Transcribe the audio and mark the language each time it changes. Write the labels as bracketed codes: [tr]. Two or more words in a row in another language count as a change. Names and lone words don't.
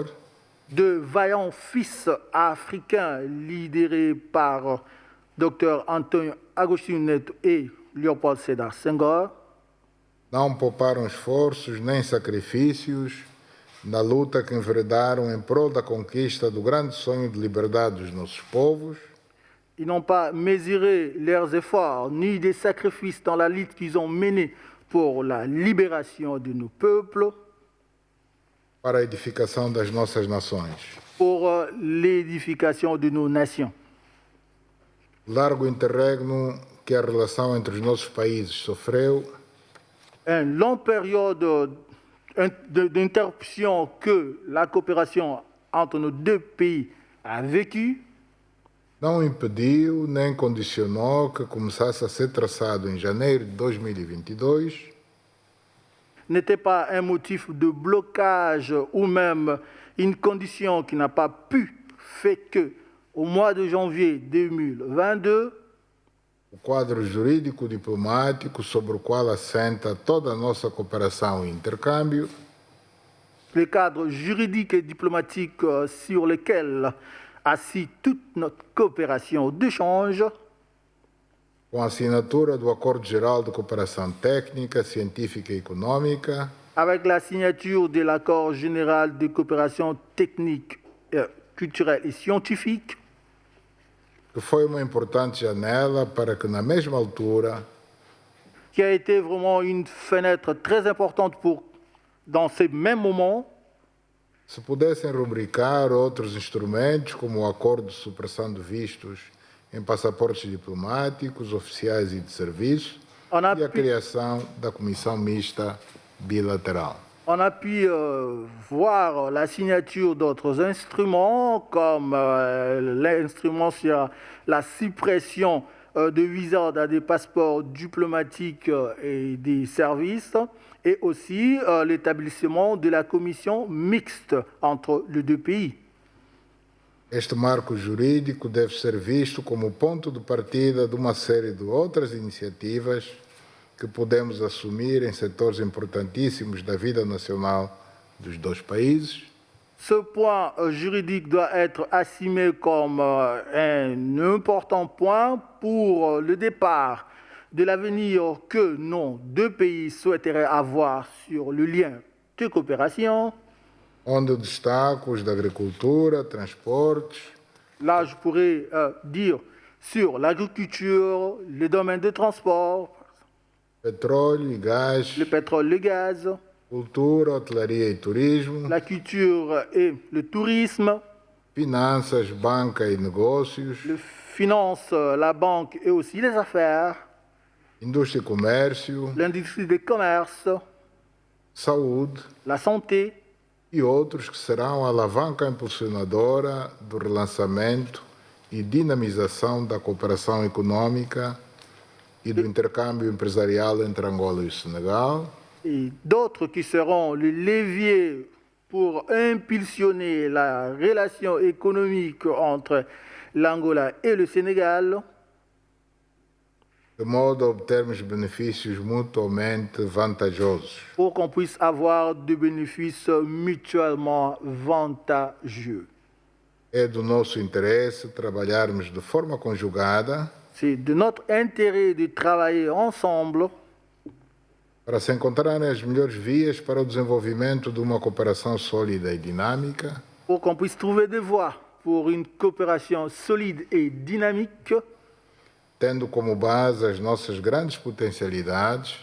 [fr] de vaillants fils africains lidérés par Dr. Antonio Agostinho Neto et Leopold Sédar Senghor, [pt] não pouparam esforços nem sacrifícios na luta que enveredaram em prol da conquista do grande sonho de liberdade dos nossos povos, [fr] ils n'ont pas mesuré leurs efforts ni des sacrifices dans la lutte qu'ils ont menée pour la libération de nos peuples, [pt] para a edificação das nossas nações. [fr] pour l'édification de nos nations. [pt] Largo interregno que a relação entre os nossos países sofreu, [fr] Une longue période d'interruption que la coopération entre nos deux pays a vécu [pt] não impediu nem condicionou que começasse a ser traçado em janeiro de 2022 [fr] n'était pas un motif de blocage ou même une condition qui n'a pas pu faire que, au mois de janvier 2022, [pt] o quadro jurídico-diplomático sobre o qual assenta toda a nossa cooperação e intercâmbio, [fr] le cadre juridique et diplomatique sur lequel assis toute notre coopération d'échange [pt] com a assinatura do Acordo Geral de Cooperação Técnica, Científica e Econômica, [fr] avec la signature de l'accord général de coopération technique, culturelle et scientifique, [pt] que foi uma importante janela para que, na mesma altura, [fr] qui a été vraiment une fenêtre très importante pour, dans ces mêmes moments, [pt] se pudessem rubricar outros instrumentos, como o Acordo de Supressão de Vistos em passaportes diplomáticos, oficiais e de serviço, [fr] on a [pt] e a [fr] pu, [pt] criação da Comissão Mista Bilateral. [fr] on a pu voir la signature d'autres instruments, comme l'instrument sur la suppression de visas dans des passeports diplomatiques et des services, et aussi l'établissement de la commission mixte entre les deux pays. [pt] Este marco jurídico deve ser visto como ponto de partida de uma série de outras iniciativas que podemos assumir em setores importantíssimos da vida nacional dos dois países, [fr] Ce point juridique doit être assumé comme un important point pour le départ de l'avenir que nos deux pays souhaiteraient avoir sur le lien de coopération. [pt] onde destaco os da agricultura, transportes, [fr] Là, je pourrais dire sur l'agriculture, le domaine des transports, [pt] petróleo e gás, [fr] le pétrole, le gaz, [pt] cultura, hotelaria e turismo, [fr] la culture et le tourisme, [pt] finanças, banca e negócios, [fr] les finances, la banque et aussi les affaires, [pt] indústria e comércio, [fr] l'industrie des commerces, [pt] saúde [fr] la santé, [pt] e outros que serão a alavanca impulsionadora do relançamento e dinamização da cooperação econômica e do intercâmbio empresarial entre Angola e o Senegal, [fr] et d'autres qui seront le levier pour impulsionner la relation économique entre l'Angola et le Sénégal, [pt] de modo a obtermos benefícios mutuamente vantajosos. [fr] pour qu'on puisse avoir des bénéfices mutuellement vantageux. [pt] É do nosso interesse trabalharmos de forma conjugada [fr] C'est de notre intérêt de travailler ensemble [pt] para se encontrarem as melhores vias para o desenvolvimento de uma cooperação sólida e dinâmica, [fr] pour qu'on puisse trouver des voies pour une coopération solide et dynamique, [pt] tendo como base as nossas grandes potencialidades